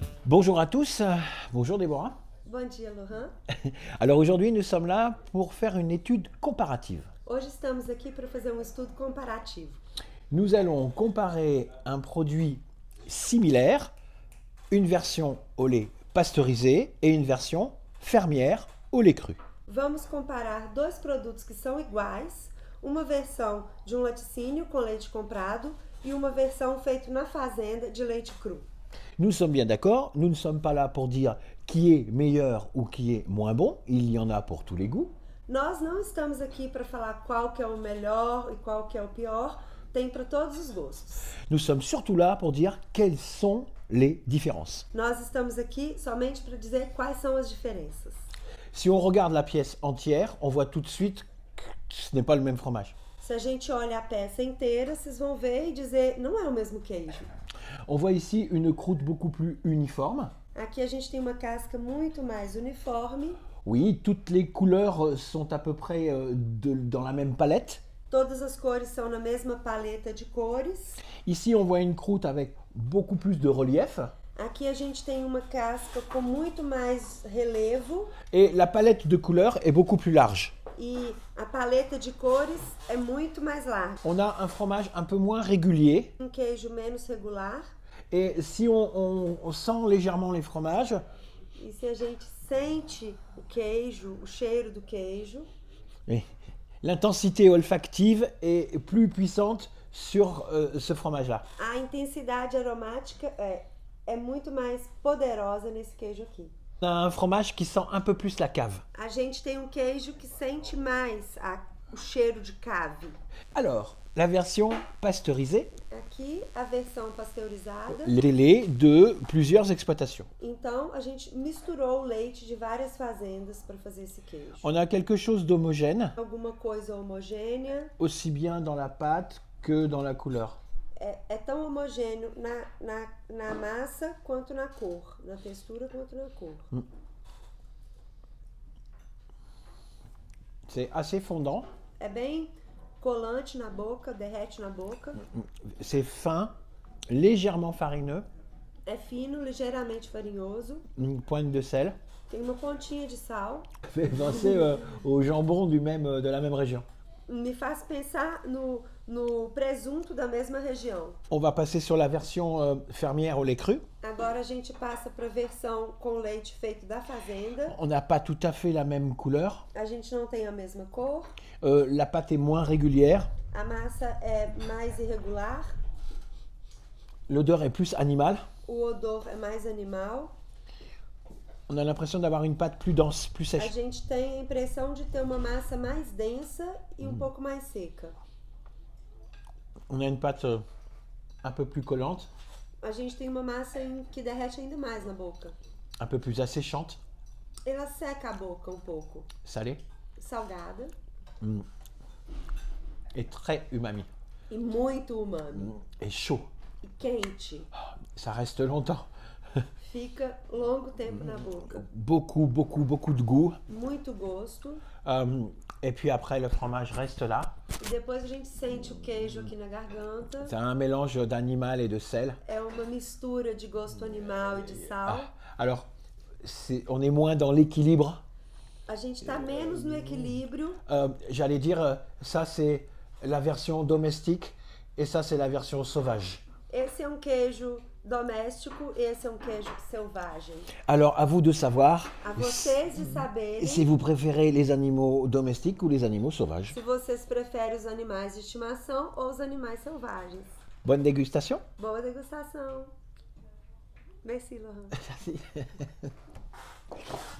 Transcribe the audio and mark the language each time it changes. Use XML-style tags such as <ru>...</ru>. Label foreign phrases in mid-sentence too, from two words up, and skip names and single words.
<fr>Bonjour à tous, bonjour Déborah.</fr> <pt>Bom dia, Lohan.</pt> <fr>Alors aujourd'hui nous sommes là pour faire une étude comparative.</fr> <pt>Hoje estamos aqui para fazer estudo comparativo.</pt> <fr>Nous allons comparer un produit similaire, une version au lait pasteurisé et une version fermière au lait cru.</fr> <pt>Vamos comparar dois produtos que são iguais, uma versão de laticínio com leite comprado e uma versão feita na fazenda de leite cru.</pt> <fr>Nous sommes bien d'accord, nous ne sommes pas là pour dire qui est meilleur ou qui est moins bon, il y en a pour tous les goûts.</fr> <pt>Nós não estamos aqui para falar qual que é o melhor e qual que é o pior, tem para todos os gostos.</pt> <fr>Nous sommes surtout là pour dire quelles sont les différences.</fr> <pt>Nós estamos aqui somente para dizer quais são as diferenças.</pt> <fr>Si on regarde la pièce entière, on voit tout de suite que ce n'est pas le même fromage.</fr> <pt>Se a gente olha a peça inteira, vocês vão ver e dizer, não é o mesmo queijo.</pt> <fr>On voit ici une croûte beaucoup plus uniforme.</fr> <pt>Aqui a gente tem uma casca muito mais uniforme.</pt> <fr>Oui, toutes les couleurs sont à peu près dans la même palette.</fr> <pt>Todas as cores são na mesma paleta de cores.</pt> <fr>Ici, on voit une croûte avec beaucoup plus de relief.</fr> <pt>Aqui a gente tem uma casca com muito mais relevo.</pt> <fr>Et la palette de couleurs est beaucoup plus large.</fr> <pt>E a paleta de cores é muito mais larga.</pt> <fr>On a un fromage un peu moins régulier.</fr> <pt>Queijo menos regular.</pt> <fr>Et si on sent légèrement les fromages,</fr> <pt>E se a gente sente o queijo, o cheiro do queijo,</pt> <fr>l'intensité olfactive est plus puissante sur ce fromage-là.</fr> <pt>a intensidade aromática é muito mais poderosa nesse queijo aqui.</pt> <fr>On a un fromage qui sent un peu plus la cave.</fr> <pt>A gente tem queijo que sente mais o cheiro de cave.</pt> <fr>Alors, la version pasteurisée,</fr> <pt>Aqui a versão pasteurizada.</pt> <fr>les laits de plusieurs exploitations.</fr> <pt>Então a gente misturou o leite de várias fazendas para fazer esse queijo.</pt> <fr>On a quelque chose d'homogène,</fr> <pt>Alguma coisa homogênea.</pt> <fr>aussi bien dans la pâte que dans la couleur.</fr> <pt>É tão homogêneo na massa quanto na cor, na textura quanto na cor.</pt> <fr>C'est assez fondant,</fr> <pt>É bem colante na boca, derrete na boca.</pt> <fr>c'est fin, légèrement farineux,</fr> <pt>É fino, ligeiramente farinhoso.</pt> <fr>une pointe de sel.</fr> <pt>Tem uma pontinha de sal.</pt> <fr>Fait penser au jambon de la même région.</fr> <pt>Me faz pensar no presunto da mesma região.</pt> <fr>On va passer sur la version fermière au lait cru.</fr> <pt>Agora a gente passa para a versão com leite feito da fazenda.</pt> <fr>On n'a pas tout à fait la même couleur.</fr> <pt>A gente não tem a mesma cor.</pt> <fr>La pâte est moins régulière.</fr> <pt>A massa é mais irregular.</pt> <fr>L'odeur est plus animale.</fr> <pt>O odor é mais animal.</pt> <fr>On a l'impression d'avoir une pâte plus dense, plus</fr> <pt>A</pt> <fr>sèche.</fr> <pt>gente tem a impressão de ter uma massa mais densa e um pouco mais seca.</pt> <fr>On a une pâte un peu plus collante,</fr> <pt>A gente tem uma massa que derrete ainda mais na boca.</pt> <fr>un peu plus asséchante,</fr> <pt>Ela seca a boca um pouco.</pt> <fr>salée</fr> <pt>Salgada</pt> <fr>et très umami.</fr> <pt>e muito umami.</pt> <fr>Et chaud.</fr> <pt>E quente.</pt> <fr>Ça reste longtemps.</fr> <pt>Fica longo tempo na boca.</pt> <fr>Beaucoup, beaucoup, beaucoup de goût.</fr> <pt>Muito gosto.</pt> <fr>Et puis après, le fromage reste là.</fr> <pt>E depois a gente sente o queijo aqui na garganta.</pt> <fr>C'est un mélange d'animal et de sel.</fr> <pt>É uma mistura de gosto animal e de sal.</pt> <fr>Alors, on est moins dans l'équilibre.</fr> <pt>A gente tá menos no equilíbrio.</pt> <fr>J'allais dire, ça c'est la version domestique et ça c'est la version sauvage.</fr> <pt>Esse é queijo doméstico e esse é queijo selvagem.</pt> <fr>Alors, à vous de savoir</fr> <pt>A vocês de saberem</pt> <fr>si vous préférez les animaux domestiques ou les animaux sauvages.</fr> <pt>se vocês preferem os animais de estimação ou os animais selvagens.</pt> <fr>Bonne dégustation.</fr> <pt>Boa degustação.</pt> <fr>Merci, Laurent. Merci.</fr>